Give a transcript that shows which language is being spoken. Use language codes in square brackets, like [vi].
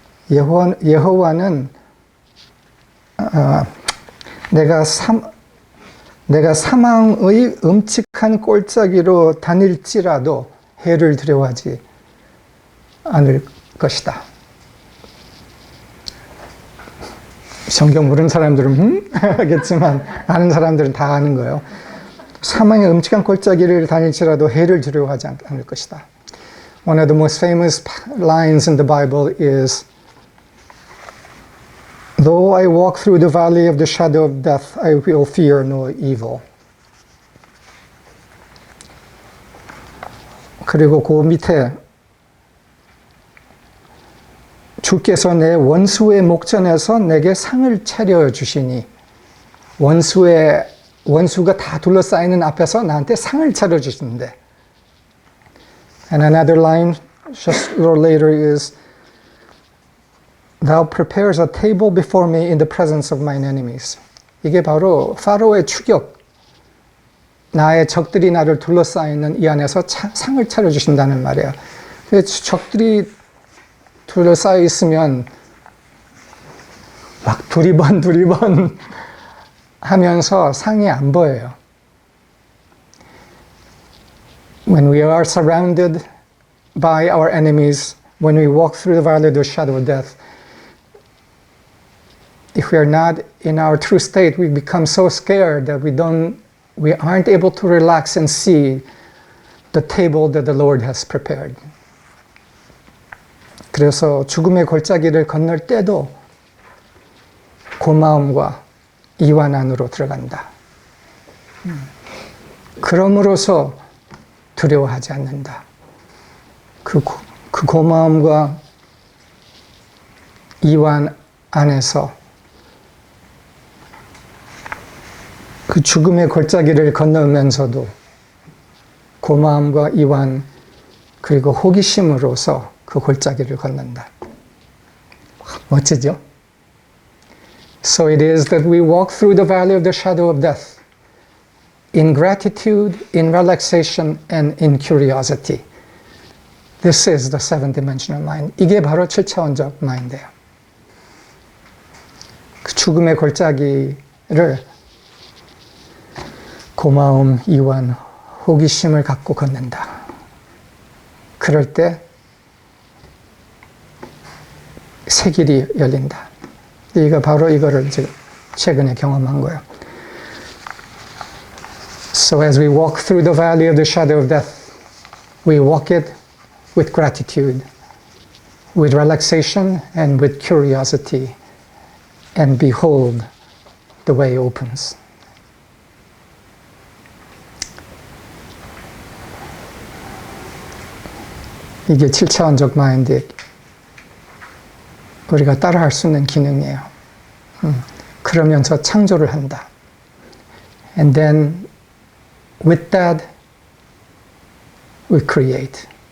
[ko] 여호와는 내가 사망의 음측한 골짜기로 다닐지라도 해를 두려워하지 않을 것이다. 성경 모르는 사람들은 하겠지만 아는 사람들은 다 아는 거예요. 사망의 음측한 골짜기를 다닐지라도 해를 두려워하지 않을 것이다. [en] One of the most famous lines in the Bible is, Though I walk through the valley of the shadow of death, I will fear no evil. [ko] 그리고 그 밑에 주께서 내 원수의 목전에서 내게 상을 차려주시니, 원수가 다 둘러싸이는 앞에서 나한테 상을 차려주시는데. [en] And another line just a little later is, Thou prepares a table before me in the presence of mine enemies. [ko] 이게 바로 파로의 추격, 나의 적들이 나를 둘러싸이는 이 안에서 상을 차려주신다는 말이에요. 적들이 둘러싸여 있으면 막 두리번 하면서 상이 안 보여요. [en] when we are surrounded by our enemies, when we walk through the valley of the shadow of death, if we are not in our true state, we become so scared that we aren't able to relax and see the table that the Lord has prepared. [ko] 그래서 죽음의 골짜기를 건널 때도 고마움과 이완 안으로 들어간다. 그럼으로써 두려워하지 않는다. 그 고마움과 이완 안에서 그 죽음의 골짜기를 건너면서도 고마움과 이완 그리고 호기심으로서 그 골짜기를 건넌다. 멋지죠? [en] So it is that we walk through the valley of the shadow of death in gratitude, in relaxation, and in curiosity. This is the seven-dimensional mind. [ko] 이게 바로 7차원적 마인드예요. 그 죽음의 골짜기를 고마움, 이완, 호기심을 갖고 걷는다. 그럴 때 새 길이 열린다. 이거 바로 이거를 지금 최근에 경험한 거예요. [en] So as we walk through the valley of the shadow of death, we walk it with gratitude, with relaxation, and with curiosity, and behold, the way opens. [ko] 이게 7차원적 마인드의 우리가 따라할 수 있는 기능이에요. 그러면서 창조를 한다. [en] And then with that we create.